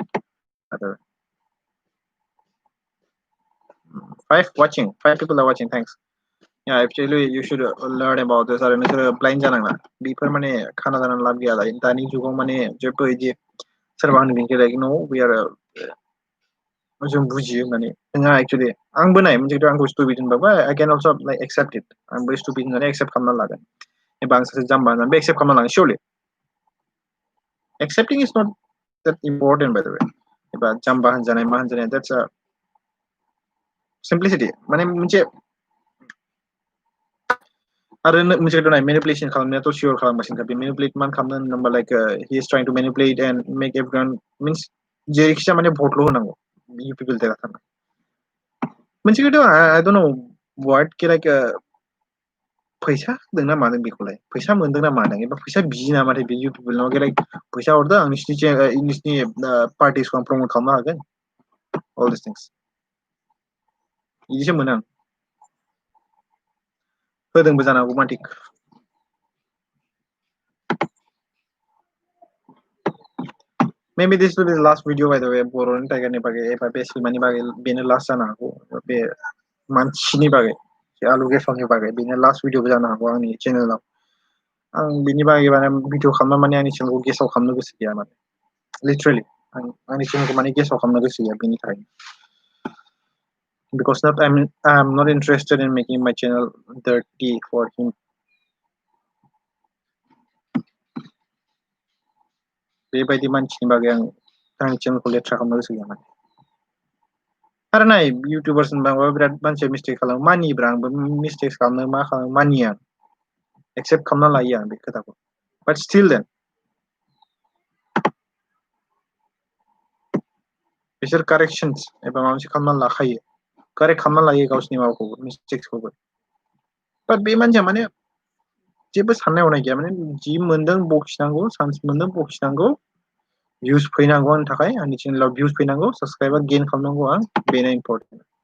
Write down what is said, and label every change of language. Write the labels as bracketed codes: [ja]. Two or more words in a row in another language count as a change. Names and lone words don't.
[en] five people are watching thanks yeah actually you should learn about this [brx] आरो नोंसोर [en] blind [brx] जानाङा बेफोर माने खाना जानानै लाब गैया दानि जुगाव माने जेबो इदि सोरबा होनगोन [en] like no we are [brx] जों बुजियो माने नोंहा actually आंबो नाय मोनसे आंखौ stupid होनबाबो [en] I can also like accept it [brx] आंबो stupid होननानै accept खालामना लागोन एबा आं सासे जाम्बा होननानै accept खालामना लागोन [en] surely accepting is not that important by the way [brx] एबा जाम्बा होनजानाय मा होनजानाय [en] that's a simplicity [brx] माने मोनसे आरो मोनसे खोथा नाय manipulation खालामनायाथ' sure खालामगासिनो बे manipulate मान खालामनो होनबा [en] like he is trying to manipulate and make everyone means [brx] जेरैखिजाया माने vote ल' होनांगौ [en] you people there [brx] मोनसे खोथा [en] I don't know what [brx] के like फैसा होदों ना मादों बेखौलाय फैसा मोनदों ना मादों एबा फैसा बियो नामाथाय बे [en] you people [brx] नाव like फैसा हरदों आं नोंसिनि पार्टिसखौ आं प्रमोट खालामनो हागोन [en] all these things [brx] इदिसो मोनो आं होदोंबो जानो हागौ मानटिक [en] maybe this will be the last video by the way [brx] बर'नि टाइगारनि बागै एबा बे सैमानि बागै बेनो लास्ट जानो हागौ बे मानसिनि बागै आलु गेसावनि बागै बेनो लास्ट भिडिअबो जानो हागौ आंनि चेनेलाव आं बिनि बागै माने भिडिअ खालामना माने आंनि चेनेलखौ गेसाव खालामनो गोसो गैया माने लिटारेलि आंनि चेनेलखौ माने गेसाव खालामनो गोसो गैया बेनि थाखाय [en] because not I'm not interested in making my channel dirty for him [brx] बेबायदि मानसिनि बागै आं आंनि चेनेलखौ लेथ्रा खालामनो गोसो गैया माने आरो नाय इउटिउबार्स होनबा बिराद मानसिया मिस्टेक खालामो मानियोब्रा आंबो मिस्टेक खालामनो मा खालामो मानियो आं एक्सेप्ट खालामना लायो आं बे खोथाखौ [en] but still then [brx] बिसोर कारेक्शन्स एबा माबा मोनसे खालामना लाखायो कारेक्ट खालामना लायो गावसिनि माबाखौबो मिस्टेक्सखौबो बाट बे मानसिया माने जेबो साननाय हनाय गैया माने जि मोनदों बखिनांगौ चान्स मोनदों बखिनांगौ भिउज फैनांगौ आंनि थाखाय आंनि चेनेलाव भिउज फैनांगौ [en] subscriber gain [brx] खालामनांगौ आं बेनो इम्पर्टेन्ट